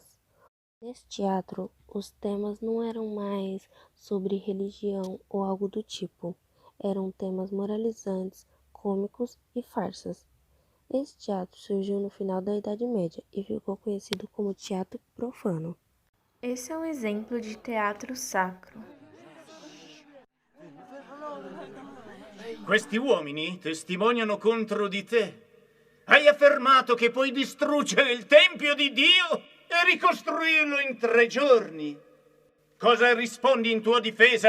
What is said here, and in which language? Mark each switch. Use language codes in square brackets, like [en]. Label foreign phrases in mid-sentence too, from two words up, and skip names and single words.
[pt] Nesse teatro, os temas não eram mais sobre religião ou algo do tipo. Eram temas moralizantes, cômicos e farsas. Esse teatro surgiu no final da Idade Média e ficou conhecido como teatro profano. Esse é um exemplo de teatro sacro. [it] Questi uomini testimoniano contro di te. Hai affermato che puoi distruggere il Tempio di Dio e ricostruirlo in 3 giorni. Cosa rispondi in tua difesa?